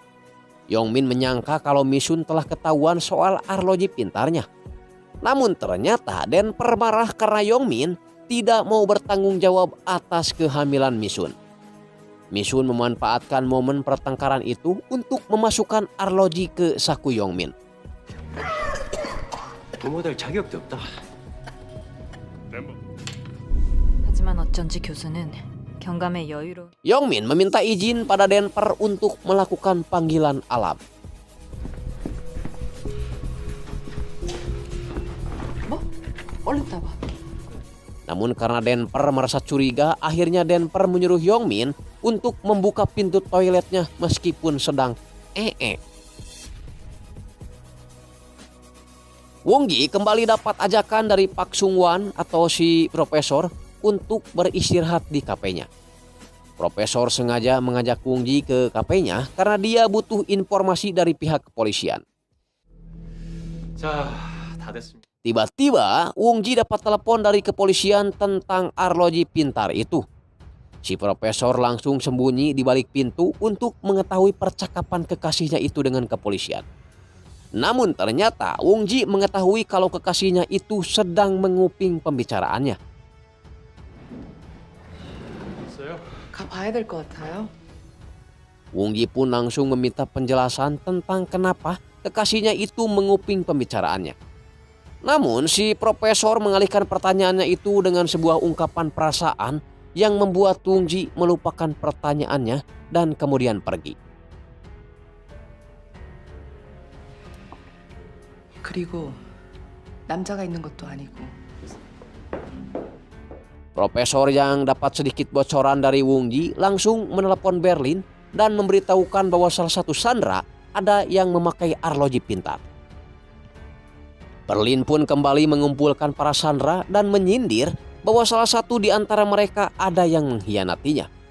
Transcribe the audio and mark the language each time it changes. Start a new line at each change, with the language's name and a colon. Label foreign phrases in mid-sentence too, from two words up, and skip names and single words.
Indonesian: Yongmin menyangka kalau Misun telah ketahuan soal arloji pintarnya. Namun ternyata Denper marah karena Yongmin tidak mau bertanggung jawab atas kehamilan Misun. Misun memanfaatkan momen pertengkaran itu untuk memasukkan arloji ke saku Yongmin.
Korean: 부모될 자격도 없다. 하지만 어쩐지 교수는 경감의 여유로
Indonesian: Yongmin meminta izin pada Denper untuk melakukan panggilan alam.
Korean: 얼른 따봐.
Indonesian: Namun karena Denper merasa curiga, akhirnya Denper menyuruh Yongmin untuk membuka pintu toiletnya meskipun sedang Wongji kembali dapat ajakan dari Pak Sungwan atau si profesor untuk beristirahat di kafenya. Profesor sengaja mengajak Wongji ke kafenya karena dia butuh informasi dari pihak kepolisian.
Korean: 자, 다 됐습니다.
Indonesian: Tiba-tiba Wongji dapat telepon dari kepolisian tentang arloji pintar itu. Si profesor langsung sembunyi di balik pintu untuk mengetahui percakapan kekasihnya itu dengan kepolisian. Namun ternyata Wongji mengetahui kalau kekasihnya itu sedang menguping pembicaraannya.
Korean: 가봐야 될 것 같아요.
Indonesian: Wongji pun langsung meminta penjelasan tentang kenapa kekasihnya itu menguping pembicaraannya. Namun si profesor mengalihkan pertanyaannya itu dengan sebuah ungkapan perasaan yang membuat Wongji melupakan pertanyaannya dan kemudian pergi.
Korean: 그리고 남자가 있는 것도 아니고.
Indonesian: Profesor yang dapat sedikit bocoran dari Wongji langsung menelepon Berlin dan memberitahukan bahwa salah satu sandera ada yang memakai arloji pintar. Berlin pun kembali mengumpulkan para sandera dan menyindir bahwa salah satu di antara mereka ada yang mengkhianatinya.